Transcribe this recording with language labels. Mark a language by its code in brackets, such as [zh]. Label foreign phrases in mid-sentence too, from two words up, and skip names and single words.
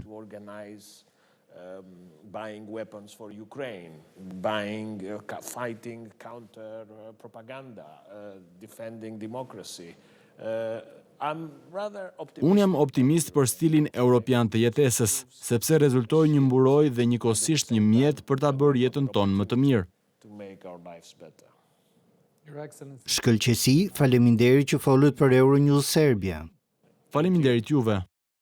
[en] to organize buying weapons for Ukraine, buying, fighting counter propaganda, defending democracy. I'm rather optimistic. [sq] Unë jam optimist për stilin europian të jetesës, sepse rezultoi një mburojë dhe njëkohësisht një mjet për ta bërë jetën tonë më të mirë. [en] To make our lives better. Your Excellency. [sq] Shkëlqësi, faleminderit që folët për Euronews Serbia. Faleminderit juve.